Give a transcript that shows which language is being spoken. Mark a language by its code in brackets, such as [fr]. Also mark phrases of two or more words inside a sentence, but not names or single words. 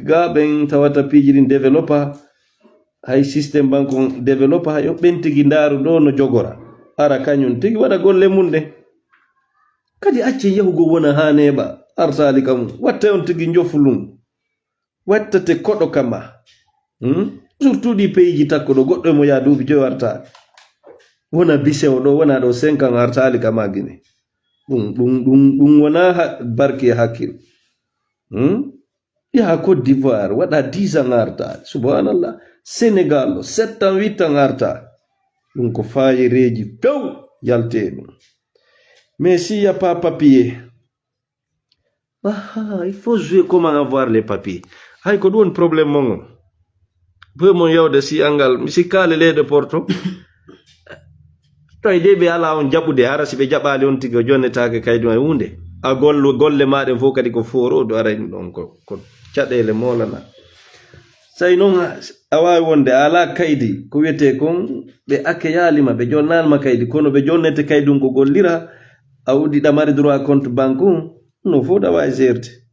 [ff] ga ɓen tawata piiji ɗin développa hay [fr] système banque [ff] on développa hay ɓen tigi ndaaru ɗo no jogora ara kañum tigi waɗa golle mum nde kadi acce yahugo wona ha neɓa arsali kam watta on tigi jofulum wattate koɗo kama surtout ɗi pays ji takko ɗo goɗɗo mo yaa duuɓi joyi wartali wona bisewo ɗo wona ɗo 5 ans artali kama guine ɗum wona barke hakkil yaha Côte d'Ivoire waɗa 10 ans artali subhanallah Sénégal 7 ans 8 ans artali ɗum ko fayireji few yalte ɗum [fr] mais s'il n'y a pas papier il faut jouer comment avoir les papiers [ff] hay ko ɗum problème mon be mon yawde si angal mi sikkali leyɗe porto to de ɓe ala on jaɓude hara si ɓe jaɓali on tigi o jonnetake kaydi ma hunde a golle maɗen fof kadi ko forodo arani ɗon ko caɗele molana sai noon a wawi wonde ala kaydi ko wiyete kon ɓe akke yaalima ɓe jonnalma kaydi kono ɓe jonnete kaydi ko gollira a wudi ɗamari [fr] droit compte banque [ff] no fof ɗa wawi gerde